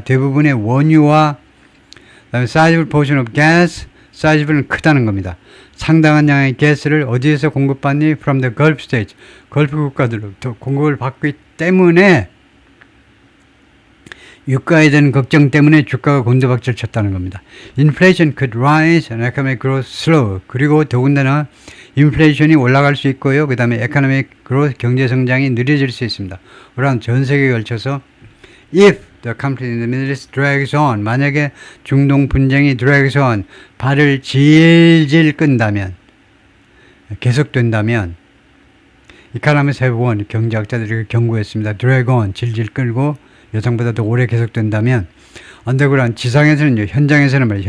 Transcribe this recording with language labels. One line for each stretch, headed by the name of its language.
Korean: 대부분의 원유와 그다음에
English: sizable portion of gas,
Korean: sizable은 크다는 겁니다. 상당한 양의 가스를 어디에서 공급받니?
English: From the Gulf states.
Korean: 걸프 국가들로부터 공급을 받고 있기 때문에 유가에 대한 걱정 때문에 주가가 곤두박질 쳤다는 겁니다.
English: Inflation could rise and economic growth slow.
Korean: 그리고 더군다나 인플레이션이 올라갈 수 있고요. 그 다음에 economic growth, 경제 성장이 느려질 수 있습니다. 그러한 전 세계에 걸쳐서
English: if the conflict in the Middle East drags on,
Korean: 만약에 중동 분쟁이 drags on, 발을 질질 끈다면, 계속된다면,
English: economists have warned,
Korean: 경제학자들이 경고했습니다. drag on, 질질 끌고 예상보다 더 오래 계속된다면, underground, 지상에서는요, 현장에서는 말이에요.